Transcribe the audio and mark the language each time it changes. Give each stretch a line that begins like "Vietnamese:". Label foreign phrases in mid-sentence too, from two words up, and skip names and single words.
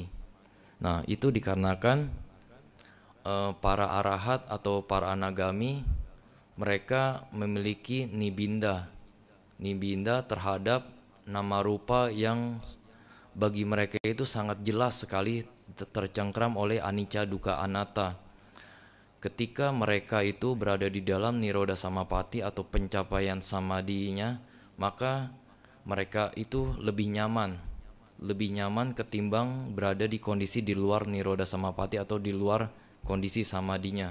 Indonesian: Nah, itu dikarenakan para arahat atau para anagami mereka memiliki nibinda terhadap
Pali: nama rupa
Indonesian: yang bagi mereka itu sangat jelas sekali tercengkram oleh
Pali: anicca dukkha anatta.
Indonesian: Ketika mereka itu berada di dalam
Pali: Nirodha Samapati
Indonesian: atau pencapaian samadhinya, maka mereka itu lebih nyaman ketimbang berada di kondisi di luar
Pali: Nirodha Samapati
Indonesian: atau di luar kondisi samadhinya.